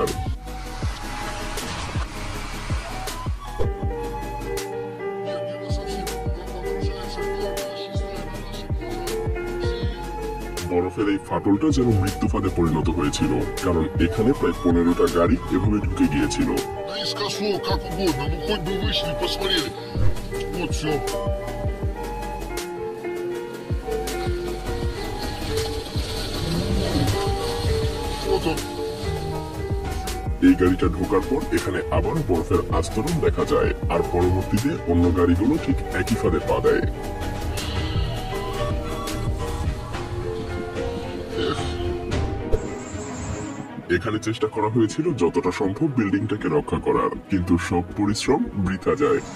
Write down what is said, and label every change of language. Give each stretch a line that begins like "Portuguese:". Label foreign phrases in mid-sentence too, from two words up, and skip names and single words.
Bangla: বরফের এই ফাটলটা যেন মৃত্যু ফাঁদে পরিণত হয়েছিল, কারণ এখানে প্রায় 15টা গাড়ি এভাবে ঢুকে গিয়েছিল।
Russian: Наискосок, как угодно, ну хоть бы вышли, посмотрели. Вот все. Вот он.
Bangla: এই গাড়িটা ঢোকার পর এখানে আবারও বরফের আস্তরণ দেখা যায়, আর পরবর্তীতে অন্য গাড়িগুলো ঠিক একই ফাঁদে পা দেয়। এখানে চেষ্টা করা হয়েছিল যতটা সম্ভব বিল্ডিংটাকে রক্ষা করার, কিন্তু সব পরিশ্রম বৃথা যায়।